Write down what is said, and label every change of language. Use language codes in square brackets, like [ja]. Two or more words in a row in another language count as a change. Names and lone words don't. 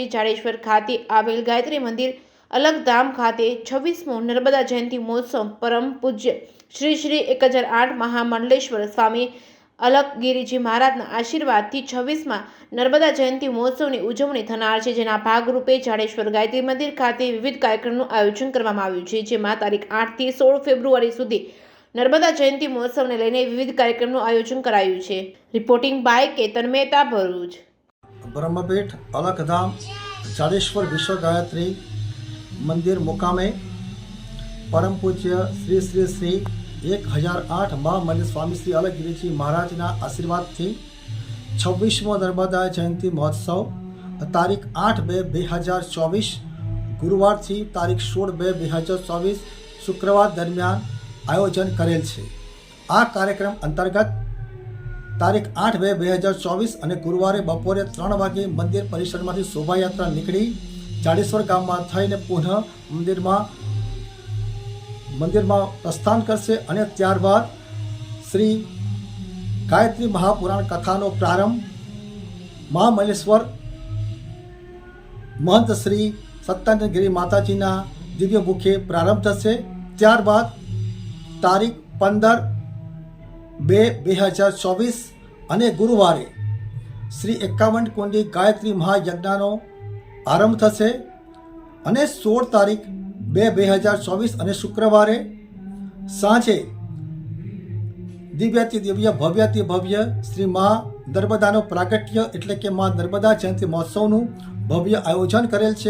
[gu] જાડેશ્વર ખાતે આવેલ ગાયત્રી મંદિર અલગધામ ખાતે 26મો નર્મદા જયંતિ મહોત્સવ પરમ પૂજ્ય શ્રી 1008 મહામંડલેશ્વર સ્વામી અલખગીરીજી મહારાજના આશીર્વાદથી 26માં નર્મદા જયંતિ મહોત્સવની ઉજવણી થનાર છે, જેના ભાગરૂપે જાડેશ્વર ગાયત્રી મંદિર ખાતે વિવિધ કાર્યક્રમનું આયોજન કરવામાં આવ્યું છે, જેમાં તારીખ 8 થી 16 ફેબ્રુઆરી સુધી નર્મદા જયંતિ મહોત્સવને લઈને વિવિધ કાર્યક્રમનું આયોજન કરાયું છે। [en] reporting by [gu] કેતન મહેતા, ભરૂચ। બ્રહ્મપીઠ અલખધામ જાડેશ્વર વિશ્વ ગાયત્રી મંદિર મુકામે પરમ પૂજ્ય શ્રી શ્રી શ્રી 1008 મહામંડલ સ્વામી શ્રી અલખગિરીજી મહારાજના આશીર્વાદ થી 26મો નર્મદા જયંતી મહોત્સવ તારીખ 8/2/2024 ગુરુવાર થી તારીખ 16/2/2024 શુક્રવાર દરમિયાન આયોજન કરેલ છે। આ કાર્યક્રમ અંતર્ગત તારીખ 8/2/2024 અને ગુરુવારે બપોરે 3 વાગે મંદિર પરિસરમાંથી શોભાયાત્રા નીકળી જાડેશ્વર ગામમાં થઈને પુનઃ મંદિરમાં પ્રસ્થાન કરશે અને ત્યારબાદ શ્રી ગાયત્રી મહાપુરાણ કથાનો પ્રારંભ મહામંડલેશ્વર મહંત શ્રી સત્યાનંદગિરી માતાજીના દિવ્ય મુખે પ્રારંભ થશે। ત્યારબાદ તારીખ 15/2/2024 અને ગુરુવારે શ્રી 51 કુંડી ગાયત્રી મહાયજ્ઞનો આરંભ થશે અને 16 તારીખ 2/2024 અને શુક્રવારે સાંજે દિવ્યાતિ દિવ્ય ભવ્યાતિ ભવ્ય શ્રી મા નર્મદાનો પ્રાગટ્ય એટલે કે મા નર્મદા જયંતિ મહોત્સવનું ભવ્ય આયોજન કરેલ છે।